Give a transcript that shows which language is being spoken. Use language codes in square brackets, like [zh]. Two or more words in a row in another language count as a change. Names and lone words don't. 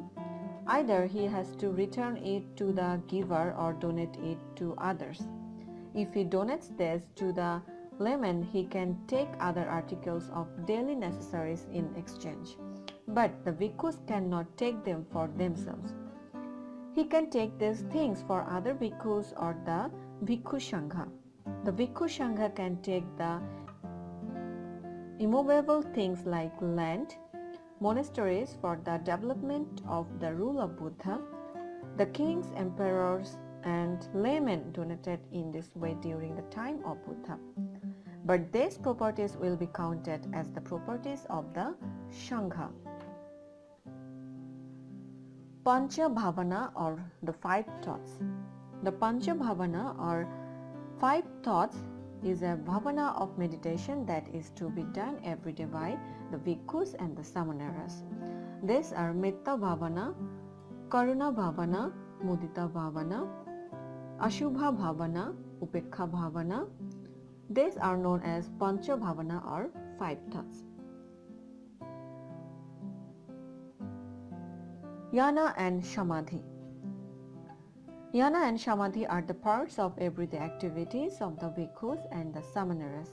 [en] Either he has to return it to the giver or donate it to others. If he donates this to the layman, he can take other articles of daily necessaries in exchange. But the bhikkhus cannot take them for themselves. He can take these things for other bhikkhus or the [pi] bhikkhu sangha. [en] The [pi] bhikkhu sangha [en] can take the immovable things like land, monasteries for the development of the rule of Buddha. The kings, emperors, and laymen donated in this way during the time of Buddha. But these properties will be counted as the properties of the Sangha. [pi] Pancha Bhavana [en] or the 5 thoughts. The [pi] Pancha Bhavana [en] or 5 thoughts is a bhavana of meditation that is to be done every day by the bhikkhus and the samaneras. These are [pi] Metta Bhavana, Karuna Bhavana, Mudita Bhavana, Ashubha Bhavana, Upekha Bhavana. [en] These are known as [pi] Pancha Bhavana [en] or 5 thoughts. Jnana and Samadhi. Jnana and Samadhi are the parts of everyday activities of the bhikkhus and the samaneras.